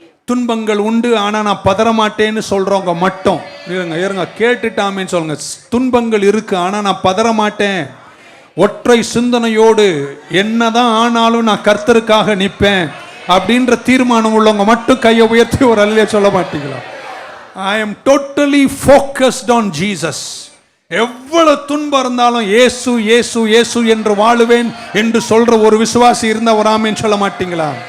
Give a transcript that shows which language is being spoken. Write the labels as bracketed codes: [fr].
[ta] துன்பங்கள் உண்டு, ஆனா நான் பதற மாட்டேன்னு சொல்றவங்க மட்டும் இருங்க, கேட்டுட்டாமேன்னு சொல்லுங்க. துன்பங்கள் இருக்கு, ஆனா நான் பதற மாட்டேன், ஒற்றை சிந்தனையோடு என்னதான் ஆனாலும் நான் கர்த்தருக்காக நிற்பேன் அப்படின்ற தீர்மானம் உள்ளவங்க மட்டும் கையை உயர்த்தி ஒரு அல்லேலூயா சொல்ல மாட்டீங்களா? [en] I am totally focused on Jesus. [ta] எவ்வளவு துன்பம் இருந்தாலும் இயேசு இயேசு இயேசு என்று வாழுவேன் என்று சொல்ற ஒரு விசுவாசி இருந்தா ஒரு ஆமென் சொல்ல மாட்டீங்களா?